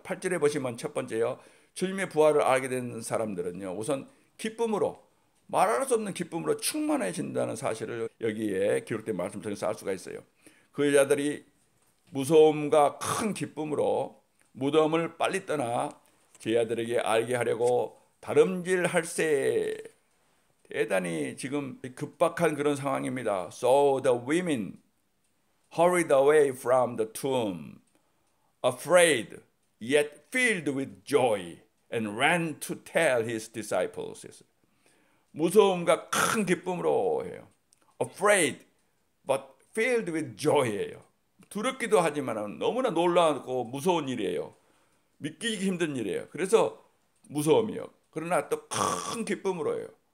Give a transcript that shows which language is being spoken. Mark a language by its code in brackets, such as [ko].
[ko] 8절에 보시면 첫 번째요, 주님의 부활을 알게 된 사람들은요, 우선 기쁨으로, 말할 수 없는 기쁨으로 충만해진다는 사실을 여기에 기록된 말씀 통해서 알 수가 있어요. 그 여자들이 무서움과 큰 기쁨으로 무덤을 빨리 떠나 제자들에게 알게 하려고 다름질할세, 대단히 지금 급박한 그런 상황입니다. [en] So the women hurried away from the tomb, afraid yet filled with joy, and ran to tell his disciples. [ko] 무서움과 큰 기쁨으로 해요. [en] Afraid but filled with joy [ko] 예요. 두렵기도 하지만 너무나 놀라고 무서운 일이에요. 믿기기 힘든 일이에요. 그래서 무서움이요. 그러나 또 큰 기쁨으로 해요.